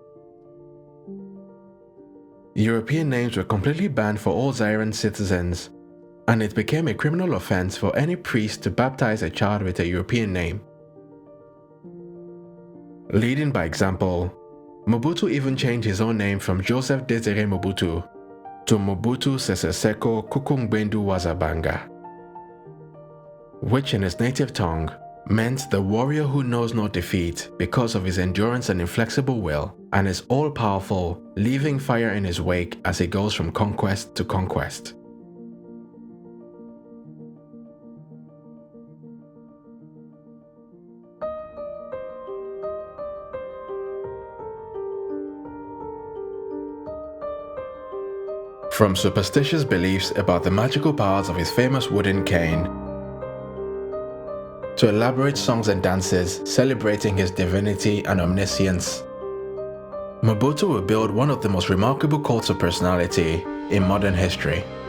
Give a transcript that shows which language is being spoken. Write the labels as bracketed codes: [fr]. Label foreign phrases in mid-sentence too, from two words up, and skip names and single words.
[en] European names were completely banned for all Zairean citizens, and it became a criminal offense for any priest to baptize a child with a European name. Leading by example, Mobutu even changed his own name from Joseph Désiré Mobutu to Mobutu Sese Seko Kukungbendu Wazabanga, which in his native tongue meant the warrior who knows no defeat because of his endurance and inflexible will, and is all-powerful, leaving fire in his wake as he goes from conquest to conquest. From superstitious beliefs about the magical powers of his famous wooden cane, to elaborate songs and dances celebrating his divinity and omniscience, Mobutu will build one of the most remarkable cults of personality in modern history.